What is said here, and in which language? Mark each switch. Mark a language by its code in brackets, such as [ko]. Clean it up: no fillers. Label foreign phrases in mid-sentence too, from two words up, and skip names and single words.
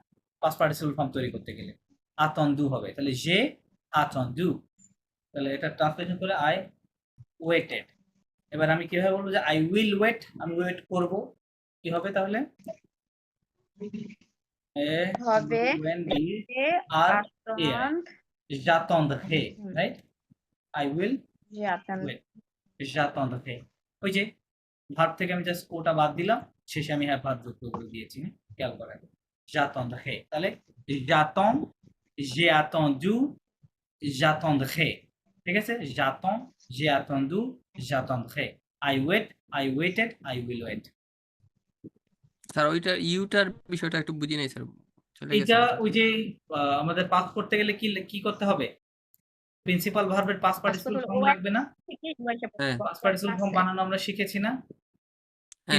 [en] past participle form [bn] তৈরি করতে গেলে আতন্দু হবে, তাহলে যে আতন্দু। তাহলে এটা ট্রান্সলেশন করে [en] I waited. [bn] এবার আমি কিভাবে বলবো যে [en] I will wait, [bn] আমি ওয়েট করব, কি হবে তাহলে? হবে [en] when we [bn] যে [en] are here, আতন j'attendrai, right? I will [bn] যে আতন [en] wait, j'attendrai। [bn] ওই যে ভার্ব থেকে আমি জাস্ট ওটা বাদ দিলাম, শেষে আমি হ্যাঁ ভার্ব যুক্ত করে দিয়েছি, খেয়াল করেন। [fr] j'attendrai, তাহলে j'attends, j'ai attendu, j'attendrai, [bn] ঠিক আছে? [fr] j'attends, j'ai attendu, j'attendrai, [en] I wait, I waited, I will wait। [bn] স্যার ওইটার ইউটার বিষয়টা একটু বুঝি নাই স্যার, চলে গেছে এটা মাথা ওই থেকে। যে আমাদের পাস করতে গেলে কি কি করতে হবে, [en] principal verb's past participle form [bn] লাগবে না? হ্যাঁ [en] past participle form [bn] বানানো আমরা শিখেছি না? তিন